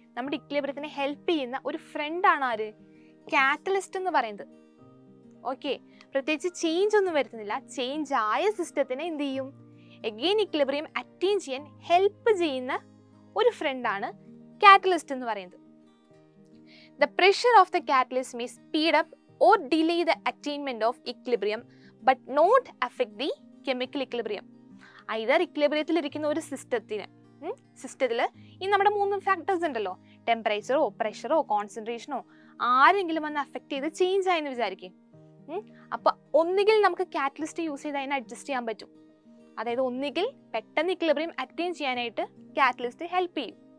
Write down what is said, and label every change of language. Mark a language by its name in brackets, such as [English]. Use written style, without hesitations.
[Malayalam] നമ്മുടെ ഇക്വിലിബ്രിയത്തിനെ ഹെൽപ്പ് ചെയ്യുന്ന ഒരു ഫ്രണ്ടാണ് ആര്? കാറ്റലിസ്റ്റ് എന്ന് പറയുന്നത്. ഓക്കെ, പ്രത്യേകിച്ച് ചേഞ്ച് ഒന്നും വരുത്തുന്നില്ല. ചേഞ്ച് ആയ സിസ്റ്റത്തിനെ എന്ത് ചെയ്യും? എഗെയിൻ ഇക്വിലിബ്രിയം അറ്റൈൻ ചെയ്യാൻ ഹെൽപ്പ് ചെയ്യുന്ന ഒരു ഫ്രണ്ടാണ് കാറ്റലിസ്റ്റ് എന്ന് പറയുന്നത്. [English] The pressure of the catalyst may speed up or delay the attainment of equilibrium but not affect the chemical equilibrium. [Malayalam] either ഇക്വിലിബ്രിയത്തിൽ ഇരിക്കുന്ന ഒരു സിസ്റ്റത്തിൽ ഈ നമ്മുടെ 3 ഫാക്ടേഴ്സ് ഉണ്ടല്ലോ, ടെമ്പറേച്ചറോ പ്രഷറോ കോൺസെൻട്രേഷനോ ആരെങ്കിലും വന്ന് അഫക്റ്റ് ചെയ്ത് ചേഞ്ച് ആയെന്ന് വിചാരിക്കും. അപ്പോൾ ഒന്നുകിൽ നമുക്ക് കാറ്റലിസ്റ്റ് യൂസ് ചെയ്ത് അതിനെ അഡ്ജസ്റ്റ് ചെയ്യാൻ പറ്റും. അതായത് ഒന്നുകിൽ പെട്ടെന്ന് ഇക്വിലിബ്രിയം അറ്റൈൻ ചെയ്യാനായിട്ട് കാറ്റലിസ്റ്റ് ഹെൽപ്പ് ചെയ്യും.